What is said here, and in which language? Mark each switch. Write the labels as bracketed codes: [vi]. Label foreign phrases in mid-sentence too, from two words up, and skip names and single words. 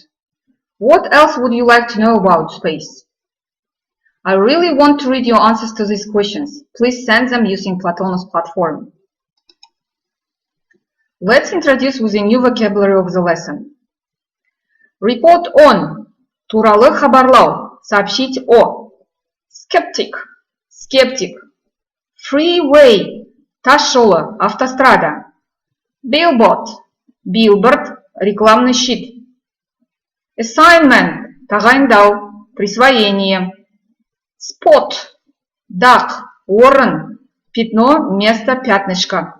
[en] What else would you like to know about space? I really want to read your answers to these questions. Please send them using Platonos platform. Let's introduce with a new vocabulary of the lesson. Report on. [kk] Туралы хабарлау. [ru] Сообщить о. [en] Skeptic. Skeptic. Freeway. [kk] Тас жолы, автострада. [en] Billboard. Billboard. [ru] Рекламный щит. [en] Assignment. Тағайындау. [ru] Присвоение. Spot. Дақ. Орын. Пятно. Место. Пятнышко.